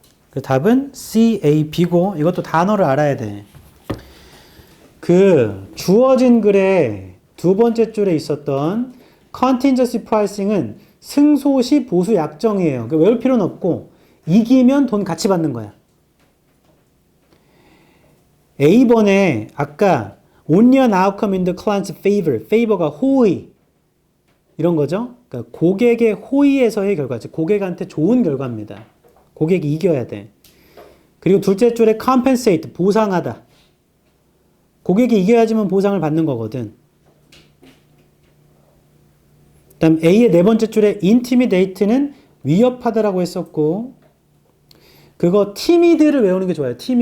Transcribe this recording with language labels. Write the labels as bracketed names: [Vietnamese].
[Korean] 그 답은 C, A, B고 이것도 단어를 알아야 돼. 그 주어진 글의 두 번째 줄에 있었던 contingency pricing은 승소시 보수 약정이에요. 외울 필요는 없고 이기면 돈 같이 받는 거야. A번에 아까 [English] only an outcome in the client's favor, [Korean] favor가 호의 이런 거죠. 그러니까 고객의 호의에서의 결과지. 고객한테 좋은 결과입니다. 고객이 이겨야 돼. 그리고 둘째 줄에 compensate, 보상하다. 고객이 이겨야지만 보상을 받는 거거든. 그 다음 A의 네 번째 줄에 intimidate는 위협하다라고 했었고 그거 timid를 외우는 게 좋아요.